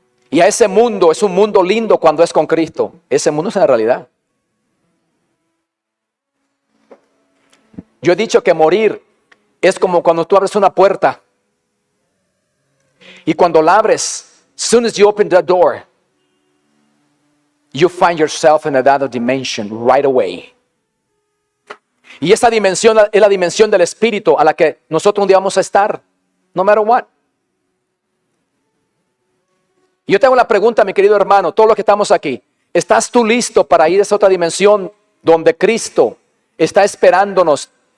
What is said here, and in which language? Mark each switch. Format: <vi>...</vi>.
<es>Y a ese mundo es un mundo lindo cuando es con Cristo. Ese mundo es la realidad. Yo he dicho que morir es como cuando tú abres una puerta. Y cuando la abres,</es> <en>as soon as you open the door, you find yourself in another dimension right away.</en> <es>Y esa dimensión es la dimensión del Espíritu a la que nosotros un día vamos a estar,</es> <en>no matter what.</en> <es>Yo tengo la pregunta, mi querido hermano, todos los que estamos aquí, ¿estás tú listo para ir a esa otra dimensión donde Cristo está esperándonos?</es>